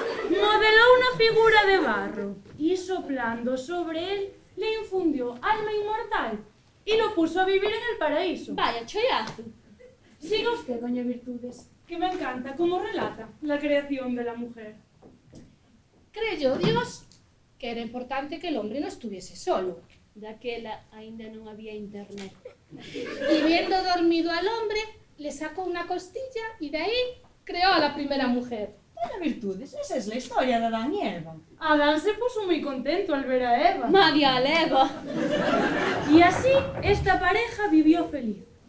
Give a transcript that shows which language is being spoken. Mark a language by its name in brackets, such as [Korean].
[Spanish] Modeló una figura de barro y soplando sobre él le infundió alma inmortal y lo puso a vivir en el paraíso. Vaya chollazo. Siga usted, doña Virtudes, que me encanta cómo relata la creación de la mujer. Creyó Dios que era importante que el hombre no estuviese solo. [Galician] Daquela aínda non había internet. [Spanish] Y viendo dormido al hombre, le sacó una costilla y de ahí creó a la primera mujer. Doña Virtudes, esa es la historia de Adán y Eva. Adán se puso muy contento al ver a Eva. [Galician] Madia leva. [Spanish] Y así esta pareja vivió feliz.